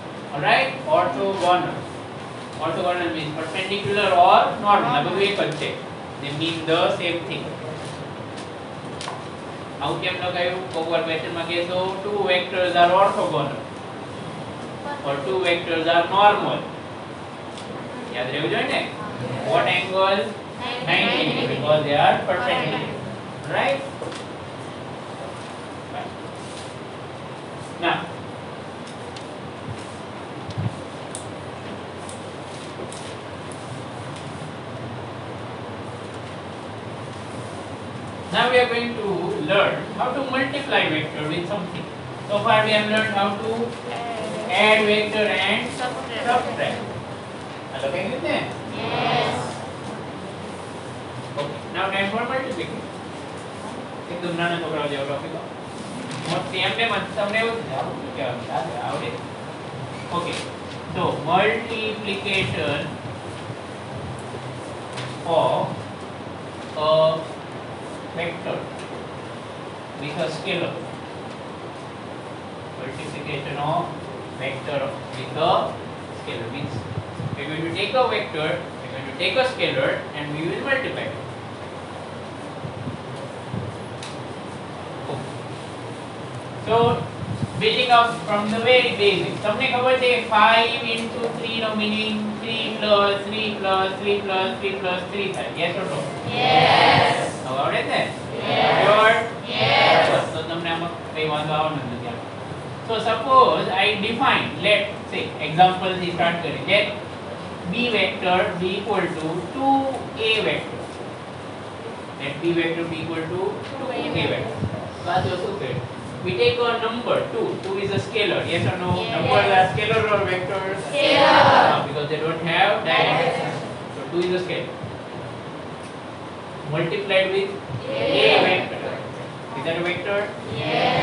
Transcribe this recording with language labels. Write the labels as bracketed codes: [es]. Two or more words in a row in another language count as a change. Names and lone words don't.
[en] Alright, orthogonal. Orthogonal means perpendicular or normal. [gu] આ બધું એક જ છે. [en] They mean the same thing. [gu] આવું કેમ લગાયું? કોકવાર ક્વેશ્ચન માં કહેશો [en] two vectors are orthogonal or two vectors are normal. [gu] યાદ રહેવું જોઈએ ને? [en] What angle? 90 degree because they are perpendicular. Right? Now we are going to learn how to multiply vector with something. So far we have learned how to add vector and subtract. Hello, can you do Yes. Okay. Now time for multiplication. [gu] એકદમ નાના છોકરાઓ જેવો ટોપિક મોટી એમને તમને એવું કે આવડે. [en] Okay. So multiplication of a vector with a scalar. Multiplication of vector with a scalar means we are going to take a vector, we are going to take a scalar and we will multiply it. So building up from the very basic. [gu] તમને ખબર છે [en] 5 into 3 નો meaning 3 plus 3 plus 3 plus 3 plus 3 થાય. Yes or no? Yes. [gu] હવે આવડે છે? [en] Yes. Sure? Yes. [gu] તો તમને આમાં કઈ વાંધો આવવાનો નથી. [en] So suppose I define, let's say [gu] example થી start કરીએ. [en] Let b vector be equal to 2a vector. Let b vector be equal to 2a vector. [gu] So આ જો શું કરે? [en] We take a number 2. 2 is a scalar. Yes or no? Yes. Numbers are scalar or vectors? Scalar. Because they don't have direction. So 2 is a scalar. Multiplied with a vector. Is that a vector? Yes.